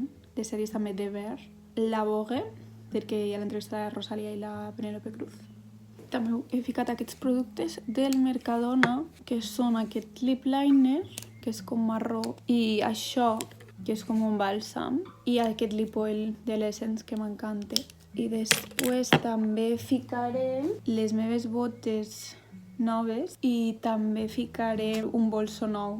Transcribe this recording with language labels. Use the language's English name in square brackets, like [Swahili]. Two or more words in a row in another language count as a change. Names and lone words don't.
[Catalan] De sèries també The Bear. La Vogue perquè hi ha l'entrevista de la Rosalia i la Penélope Cruz. També he ficat aquests productes del Mercadona que són aquest [English] lip liner [Catalan] que és com marró i això que és com un bàlsam, i aquest [English] lip oil [Catalan] de l'Essence, que m'encanta. I després també ficaré les meves botes noves i també ficaré un bolso nou.